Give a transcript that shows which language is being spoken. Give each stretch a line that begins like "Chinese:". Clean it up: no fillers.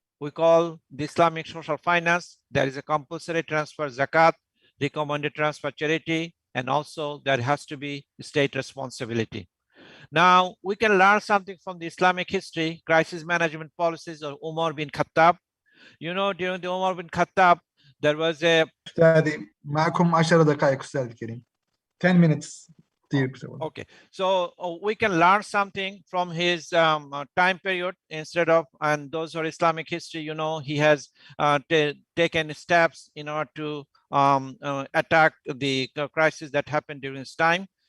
English: We call the Islamic social finance. There is a compulsory transfer zakat, recommended transfer charity, and also there has to be state responsibility. Now, we can learn something from the Islamic history, crisis management policies of Umar bin Khattab. You know, during the Umar bin Khattab, there was a...
Arabic: أستاذي معكم 10 دقائق أستاذ الكريم.
English: 10 minutes. Okay, so we can learn something from his time period instead of, and those who are Islamic history, you know, he has taken steps in order to attack the crisis that happened during his time.